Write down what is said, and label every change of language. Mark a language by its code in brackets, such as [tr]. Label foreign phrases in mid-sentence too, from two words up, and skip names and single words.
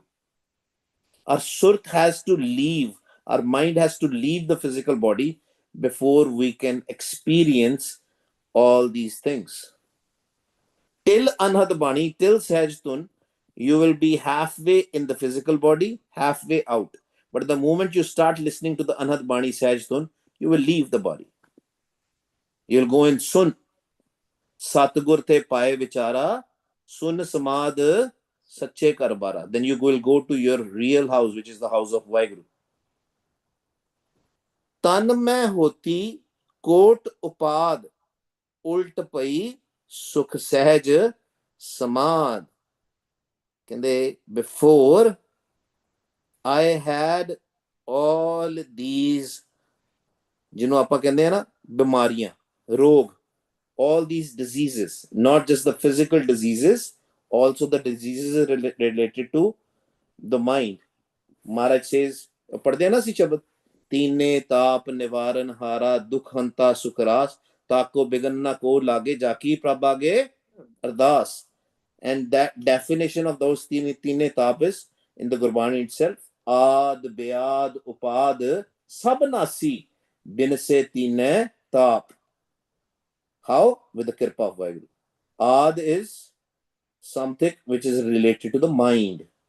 [en] Our Surt has to leave, our mind has to leave the physical body before we can experience all these things. Till [pa] ਅਨਹਦ ਬਾਣੀ, [en] till [pa] ਸਹਜ ਧੁਨਿ, [en] you will be halfway in the physical body, halfway out. But the moment you start listening to the [pa] ਅਨਹਦ ਬਾਣੀ ਸਹਜ ਧੁਨਿ, [en] you will leave the body. You'll go in Sun. [pa] ਸਤਿਗੁਰ ਤੇ ਪਾਏ ਵੀਚਾਰਾ, ਸੁੰਨ ਸਮਾਧਿ ਸਚੇ ਘਰਬਾਰਾ. [en] Then you will go to your real house, which is the house of Vaheguru. [pa] ਤਨ ਮਹਿ ਹੋਤੀ ਕੋਟਿ ਉਪਾਧਿ ਉਲਟਿ ਭਈ ਸੁਖ ਸਹਜ ਸਮਾਧਿ. [en] Before I had all these, [pa] ਆਪਾਂ ਕਹਿੰਦੇ ਆ ਨਾ ਬਿਮਾਰੀਆਂ, [en] rog, all these diseases, not just the physical diseases, also the diseases related to the mind. Maharaj says, [pa] ਪੜ੍ਹਦੇ ਆ ਨਾ ਅਸੀਂ ਸ਼ਬਦ, ਤੀਨੇ ਤਾਪ ਨਿਵਾਰਨ ਹਾਰਾ ਦੁਖ ਹੰਤਾ ਸੁਖਰਾਸ ਤਾਕੋ ਬਿਗਨ ਨਾ ਕੋ ਲਾਗੇ ਜਾਕੀ ਪ੍ਰਭ ਆਗੇ ਅਰਦਾਸ. [en] And that definition of those [pa] ਤੀਨੇ ਤਾਪ [en] is in the Gurbani itself. [pa] ਆਧਿ, ਬਿਆਧਿ, ਉਪਾਧਿ, ਸਭ ਨਾਸੀ, ਬਿਨਸੇ ਤੀਨੇ ਤਾਪ. [en] How? With the Kirpa of Vaheguru. Ad is something which is related to the mind.